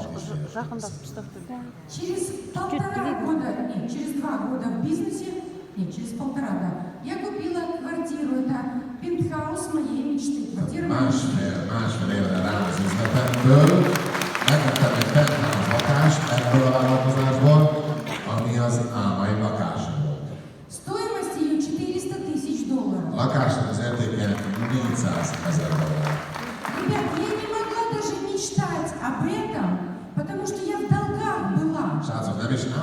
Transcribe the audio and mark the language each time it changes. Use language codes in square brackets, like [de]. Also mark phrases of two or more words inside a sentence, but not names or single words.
[hu] fakadni. [ru] Жахан поставьте. Через 1,5 года, нет, через 2 года в бизнесе, нет, через 1,5, да, я купила квартиру, это пентхаус моей мечты. Квартира моей мечты. [hu] Másfél évre rá az üzletemből, megvettem egy penthouse lakást ebből a vállalkozásból, ami az álmaim lakása volt. [ru] Стоимость ее $400 000. [hu] A lakásnak az értéke 400 000 dollár. [ru] Ребят, я не могла даже мечтать об этом, потому что я в долгах была. [hu] Srácok, nem is